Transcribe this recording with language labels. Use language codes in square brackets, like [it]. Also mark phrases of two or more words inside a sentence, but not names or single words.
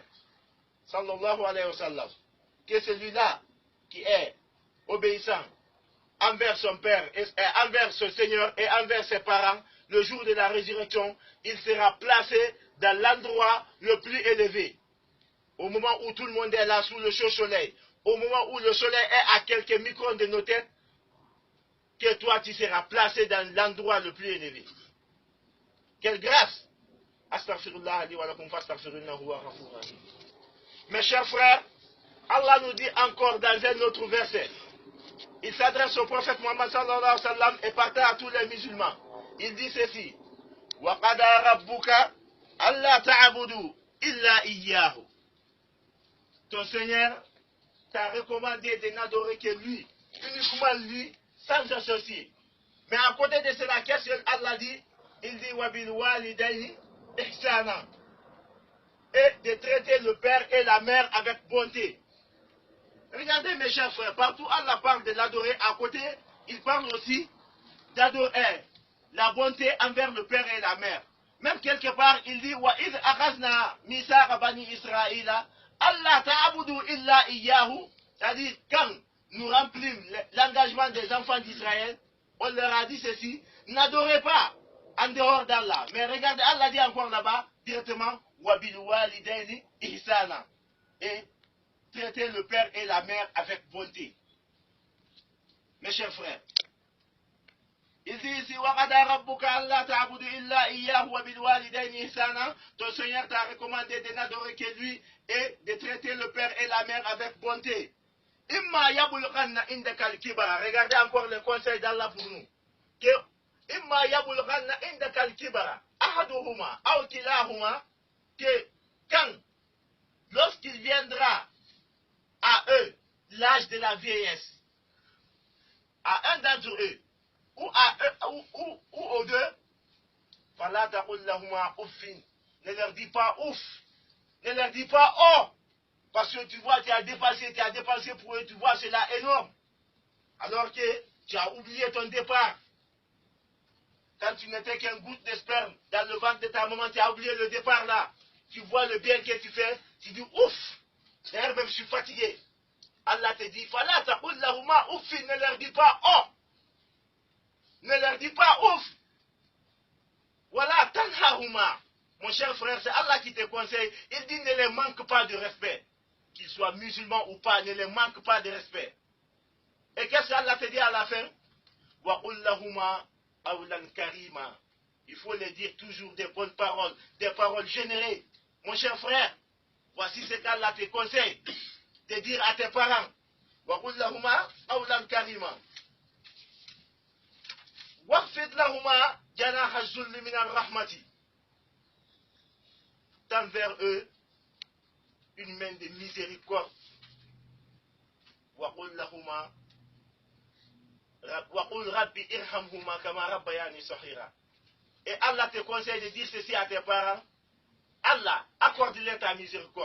[ar] صلى الله عليه وسلم. [fr] Que celui-là qui est obéissant envers son père, et envers son Seigneur et envers ses parents, le jour de la résurrection, il sera placé dans l'endroit le plus élevé. Au moment où tout le monde est là sous le chaud soleil, au moment où le soleil est à quelques microns de nos têtes, que toi tu seras placé dans l'endroit le plus élevé. Quelle grâce! [ar] أستغفر الله لي ولكم فاستغفروه هو الغفور الرحيم. [fr] Mes chers frères, Allah nous dit encore dans un autre verset. Il s'adresse au prophète Muhammad [ar] صلى الله عليه وسلم [fr] et partage à tous les musulmans. Il dit ceci: [ar] وقضى ربك ألا تعبدوا إلا إياه. [fr] Ton Seigneur t'a recommandé de n'adorer que lui, uniquement lui, sans associer. Mais à côté de cela, qu'est-ce que Allah dit? Il dit [ar] وبالوالدين إحسانا. [fr] Et de traiter le père et la mère avec bonté. Regardez mes chers frères, partout Allah parle de l'adorer, à côté, il parle aussi d'adorer la bonté envers le père et la mère. Même quelque part, il dit [ar] وإذ أخذنا ميثاق بني إسرائيل الله تعبدوا إلا إياه, [fr] c'est-à-dire quand nous remplissons l'engagement des enfants d'Israël, on leur a dit ceci, n'adorez pas en dehors d'Allah. Mais regardez, Allah dit encore là-bas, directement, [ar] وبالوالدين إحسانا, [fr] et traiter le père et la mère avec bonté. Mes chers frères, il dit ici, [ar] وَقَدَى رَبُّكَ أَلَّا تَعْبُدُ إِلَّا إِيَّاهُ وَبِالْوَالِدَيْنِ إِحْسَانًا. [fr] Ton Seigneur t'a recommandé de n'adorer que lui et de traiter le père et la mère avec bonté. [ar] إما يبلغن عندك الكبر. [fr] Regardez encore le conseil d'Allah pour nous. [ar] Que إما يبلغن عندك الكبر أحدهما أو كلاهما, [fr] que quand, lorsqu'il viendra à eux l'âge de la vieillesse, à un d'entre eux, ou à eux, ou aux deux, [ar] فلا تقل لهما أف, [fr] ne leur dis pas ouf, ne leur dis pas oh, parce que tu vois, tu as dépensé pour eux, tu vois, c'est là énorme, alors que tu as oublié ton départ. Quand tu n'étais qu'un goutte de sperme dans le ventre de ta maman, tu as oublié le départ là. Tu vois le bien que tu fais, tu dis ouf, d'ailleurs même je suis fatigué. Allah te dit, [ar] فلا تقل لهما أف, [fr] ne leur dis pas oh, ne leur dis pas ouf. Voilà, tanhahuma. Mon cher frère, c'est Allah qui te conseille. Il dit ne les manque pas de respect. Qu'ils soient musulmans ou pas, ne les manque pas de respect. Et qu'est-ce qu'Allah te dit à la fin? [ar] وقل لهما قولا كريما. [fr] Il faut les dire toujours des bonnes paroles, des paroles générées. Mon cher frère, voici ce qu'Allah te conseille de dire à tes parents. [ar] وقل لهما قولا كريما واخفض لهما جناح الذل من الرحمة. [fr] Tends vers eux une main de miséricorde. [ar] وقل لهما وقل رب ارحمهما كما ربياني صغيرا. [fr] Et Allah te conseille de dire ceci à tes parents. Allah, accorde-leur ta miséricorde.